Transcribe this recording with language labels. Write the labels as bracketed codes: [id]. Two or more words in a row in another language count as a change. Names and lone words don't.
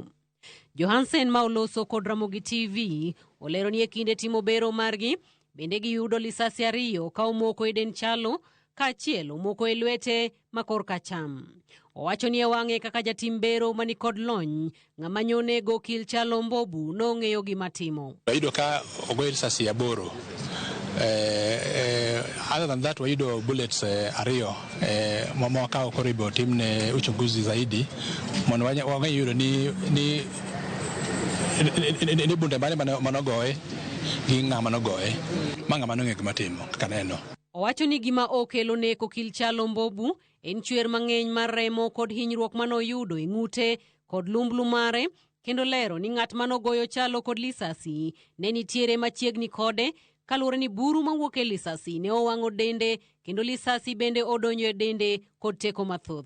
[luo] Johansen ma oloso kod Ramogi TV olero ni e kinde timo bero margi bende giyudo lisasi 2 ka omoko e den Kyalo kaachiel omoko e lwete ma korka cham. Owacho ni e wang'e kaka jatim bero mani kod lony ng'ama nyonego okil Kyalo Mbobu nong'eyo gima timo. Ayudo ka ogoyo lisasi 8. [en] Other than that [luo] wayudo bullets 2 mwaka koribo timne [sw] uchunguzi zaidi [luo] mondo wang'eyudo ni bunde manogoye gi ng'ama nogoye ma ng'ama nong'e gima timo kaka neno. Owacho ni gima okelo nek okil Kyalo Mbobu en chwer mang'eny mar remo kod hinyruok manoyudo e ng'ute kod lumblu mare, kendo lero ni ng'at manogoyo Kyalo kod lisasi ne nitiere machiegni kode kaluwore ni buru mawuok e lisasi ne owang'o dende kendo lisasi bende odonjo e dende kod teko mathoth.